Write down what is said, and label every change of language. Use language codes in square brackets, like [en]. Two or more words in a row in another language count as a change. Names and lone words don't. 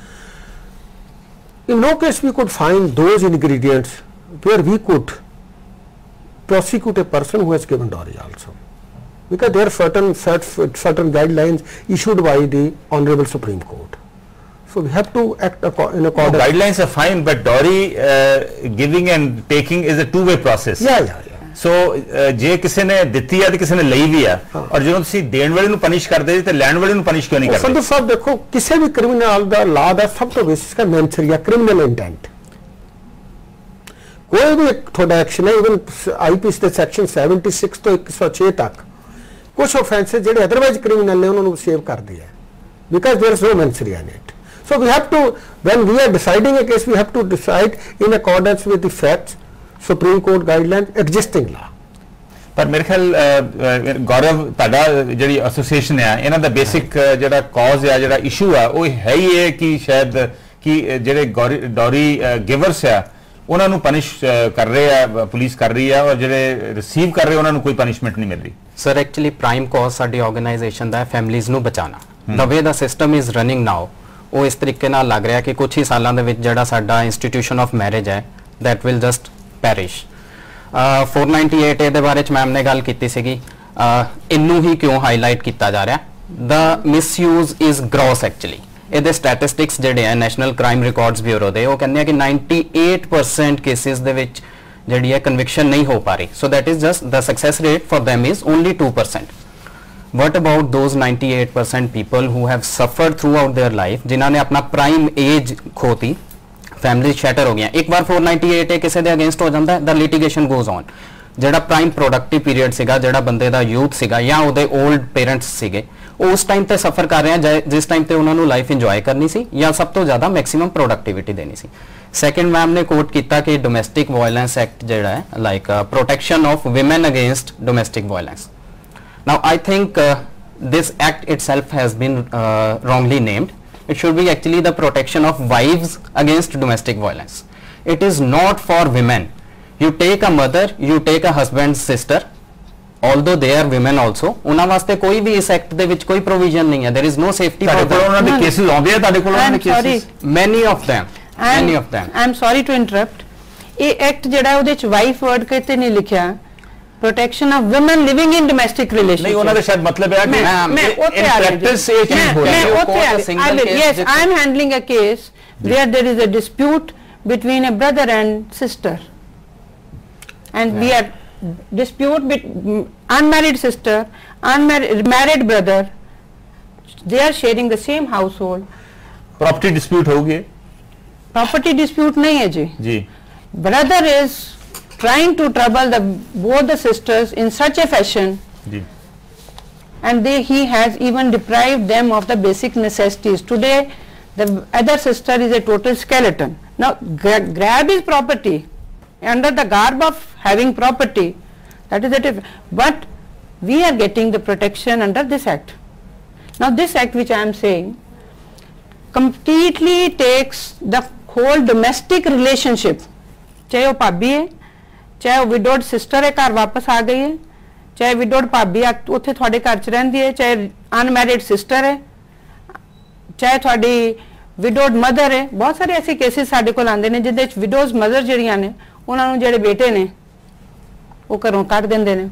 [en] In no case we could find those ingredients where we could prosecute a person who has given dowry also, because there are certain guidelines issued by the Honorable Supreme Court. So we have to act in accordance. Guidelines are fine, but dowry giving and taking is a two-way process. Yeah. [pa] So ਜੇ ਕਿਸੇ ਨੇ ਦਿੱਤੀ ਆ ਤੇ ਕਿਸੇ ਨੇ ਲਈ ਵੀ ਆ, ਔਰ ਜਦੋਂ ਤੁਸੀਂ ਦੇਣ ਵਾਲੇ ਨੂੰ ਪਨਿਸ਼ ਕਰਦੇ ਤੇ ਲੈਣ ਵਾਲੇ ਨੂੰ ਪਨਿਸ਼ ਕਿਉਂ ਨਹੀਂ ਕਰਦੇ? ਸੰਧੂ ਸਾਹਿਬ ਦੇਖੋ, ਕਿਸੇ ਵੀ ਕ੍ਰਿਮੀਨਲ ਦਾ ਲਾਅ ਦਾ ਸਭ ਤੋਂ ਬੇਸਿਕ ਹੈ [la] mens rea, [en] criminal intent. [pa] ਕੋਈ ਵੀ ਤੁਹਾਡਾ ਐਕਸ਼ਨ ਹੈ, ਇਵਨ ਆਈਪੀਸੀ ਦੇ ਸੈਕਸ਼ਨ 76 ਤੋਂ 106 ਤੱਕ ਕੁਝ ਆਫੈਂਸਸ ਜਿਹੜੇ ਅਦਰਵਾਈਜ਼ ਕ੍ਰਿਮੀਨਲ ਨੇ ਉਹਨਾਂ ਨੂੰ ਸੇਵ ਕਰਦੇ ਆ, [en] because there is no [la] mens rea [en] in it. So we have to, when we are deciding a case, we have to decide in accordance with the facts, Supreme Court guidelines, existing law. [pa] ਪਰ ਮੇਰੇ ਖਿਆਲ ਗੌਰਵ, ਤੁਹਾਡਾ ਜਿਹੜੀ ਐਸੋਸੀਏਸ਼ਨ ਹੈ ਇਹਨਾਂ ਦਾ ਬੇਸਿਕ ਜਿਹੜਾ ਕਾਜ਼ ਆ, ਜਿਹੜਾ ਇਸ਼ੂ ਆ, ਉਹ ਹੈ ਹੀ ਹੈ ਕਿ ਸ਼ਾਇਦ ਕਿ ਜਿਹੜੇ [en] dowry givers [pa] ਆ ਉਹਨਾਂ ਨੂੰ ਪਨਿਸ਼ ਕਰ ਰਹੇ ਆ, ਪੁਲਿਸ ਕਰ ਰਹੀ ਆ, ਔਰ ਜਿਹੜੇ ਰਿਸੀਵ ਕਰ ਰਹੇ ਉਹਨਾਂ ਨੂੰ ਕੋਈ ਪਨਿਸ਼ਮੈਂਟ ਨਹੀਂ ਮਿਲ ਰਹੀ। [en] Sir actually prime cause [pa] ਸਾਡੀ ਆਰਗੇਨਾਈਜੇਸ਼ਨ ਦਾ ਹੈ ਫੈਮਿਲੀਜ਼ ਨੂੰ ਬਚਾਉਣਾ। [en] the way the system is running now, [pa] ਉਹ ਇਸ ਤਰੀਕੇ ਨਾਲ ਲੱਗ ਰਿਹਾ ਕਿ ਕੁਝ ਹੀ ਸਾਲਾਂ ਦੇ ਵਿੱਚ ਜਿਹੜਾ ਸਾਡਾ [en] institution of marriage [pa] ਹੈ [en] that will just perish. [pa] 498A ਦੇ ਬਾਰੇ ਚ ਮੈਮ ਨੇ ਗੱਲ ਕੀਤੀ ਸੀਗੀ, ਇਹਨੂੰ ਹੀ ਕਿਉਂ ਹਾਈਲਾਈਟ ਕੀਤਾ ਜਾ ਰਿਹਾ? [en] The misuse is gross actually. [pa] ਇਹਦੇ ਸਟੈਟਿਸਟਿਕਸ ਜਿਹੜੇ ਆ ਨੈਸ਼ਨਲ ਕ੍ਰਾਈਮ ਰਿਕਾਰਡਸ ਬਿਊਰੋ ਦੇ, ਉਹ ਕਹਿੰਦੇ ਆ ਕਿ 98% ਕੇਸਿਸ ਦੇ ਵਿੱਚ ਜਿਹੜੀ ਹੈ ਕਨਵਿਕਸ਼ਨ ਨਹੀਂ ਹੋ ਪਾ ਰਹੀ. [en] So that is just the success rate for them is only 2%. What about those 98% people who have suffered throughout their life, [pa] ਜਿਨ੍ਹਾਂ ਨੇ ਆਪਣਾ [en] prime age [pa] ਖੋਤੀ, [en] family shatter [pa] ਹੋ ਗਈਆਂ. ਇੱਕ ਵਾਰ 498 ਕਿਸੇ ਦੇ ਅਗੇਂਸਟ ਹੋ ਜਾਂਦਾ ਹੈ, [en] the litigation goes on. [pa] ਜਿਹੜਾ [en] prime productive period [pa] ਸੀਗਾ, ਜਿਹੜਾ ਬੰਦੇ ਦਾ ਯੂਥ ਸੀਗਾ ਜਾਂ ਉਹਦੇ [en] old parents [pa] ਸੀਗੇ, ਉਹ ਉਸ ਟਾਈਮ ਤੇ ਸਫਰ ਕਰ ਰਹੇ ਆ ਜਿਸ ਟਾਈਮ ਤੇ ਉਹਨਾਂ ਨੂੰ [en] life enjoy [pa] ਕਰਨੀ ਸੀ ਜਾਂ ਸਭ ਤੋਂ ਜ਼ਿਆਦਾ [en] maximum productivity [pa] ਦੇਣੀ ਸੀ. ਸੈਕੰਡ ਮੈਮ ਨੇ ਕੋਟ ਕੀਤਾ ਕਿ ਡੋਮੈਸਟਿਕ ਵਾਇਲੈਂਸ ਐਕਟ ਜਿਹੜਾ ਹੈ [en] like protection of women against domestic violence. Now I think this act itself has been wrongly named. It should be actually the protection of wives against domestic violence. It is not for women. You take a mother, you take a husband's sister, although they are women also. [pa] ਉਹਨਾਂ ਵਾਸਤੇ ਕੋਈ ਵੀ ਇਸ ਐਕਟ ਦੇ ਵਿੱਚ ਕੋਈ ਪ੍ਰੋਵੀਜ਼ਨ ਨਹੀਂ ਹੈ. [en] There is no safety for them. [pa] ਉਹਨਾਂ ਦੇ ਕੇਸਿਸ ਆਉਂਦੇ ਆ ਤੁਹਾਡੇ ਕੋਲ? ਉਹਨਾਂ ਦੇ ਕੇਸਿਸ [en] many of them. I am sorry to interrupt. [pa] ਇਹ ਐਕਟ ਜਿਹੜਾ ਉਹਦੇ ਚ [en] wife word [pa] ਕਿਤੇ ਨਹੀਂ ਲਿਖਿਆ. [en] Protection of women living in domestic relationship. [pa] ਨਹੀਂ, ਉਹਨਾਂ ਦਾ ਸ਼ਾਇਦ ਮਤਲਬ ਹੈ ਕਿ [en] in practice [pa] ਇਹ ਚੀਜ਼ ਹੋ ਰਹੀ ਹੈ. [en] Yes, I am handling a case where there is a dispute between a brother and sister, and we are dispute between unmarried sister, married brother. They are sharing the same household. Property dispute [hi] हो गए? [en] Property dispute [hi] नहीं है जी. जी. [en] Brother is trying to trouble both the sisters in such a fashion, and he has even deprived them of the basic necessities. Today the other sister is a total skeleton. Now grab his property under the garb of having property, that is it. But we are getting the protection under this act. Now this act which I am saying completely takes the whole domestic relationship, [hi] चाहे वो भाभी है, [pa] ਚਾਹੇ ਉਹ [en] widowed sister [pa] ਹੈ, ਘਰ ਵਾਪਸ ਆ ਗਈ ਹੈ, ਚਾਹੇ ਵਿਡੋਡ ਭਾਬੀ ਉੱਥੇ ਤੁਹਾਡੇ ਘਰ 'ਚ ਰਹਿੰਦੀ ਹੈ, ਚਾਹੇ [en] unmarried sister [pa] ਹੈ, ਚਾਹੇ ਤੁਹਾਡੀ [en] widowed mother [pa] ਹੈ. ਬਹੁਤ ਸਾਰੇ ਐਸੇ ਕੇਸਿਸ ਸਾਡੇ ਕੋਲ ਆਉਂਦੇ ਨੇ ਜਿਹਦੇ ਵਿੱਚ [en] widows mother [pa] ਜਿਹੜੀਆਂ ਨੇ, ਉਹਨਾਂ ਨੂੰ ਜਿਹੜੇ ਬੇਟੇ ਨੇ ਉਹ ਘਰੋਂ ਕੱਢ ਦਿੰਦੇ ਨੇ.